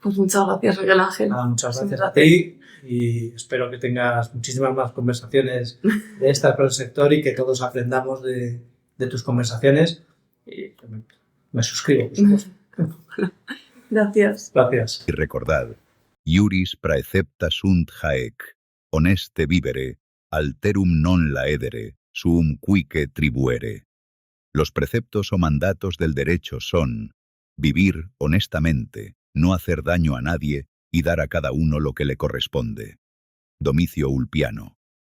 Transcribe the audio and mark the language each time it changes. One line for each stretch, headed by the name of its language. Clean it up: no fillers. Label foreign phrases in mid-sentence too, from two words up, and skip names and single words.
Spanish: Pues muchas gracias, Miguel Ángel. Muchas gracias a ti y espero que tengas muchísimas más conversaciones de estas con el sector y que todos aprendamos de tus conversaciones. Y me suscribo, por supuesto. Gracias. Gracias. Y recordad,
Latin: iuris praecepta sunt haec, honeste vivere, alterum non laedere, suum cuique tribuere.
Spanish: Los preceptos o mandatos del derecho son vivir honestamente, no hacer daño a nadie y dar a cada uno lo que le corresponde. Domicio Ulpiano.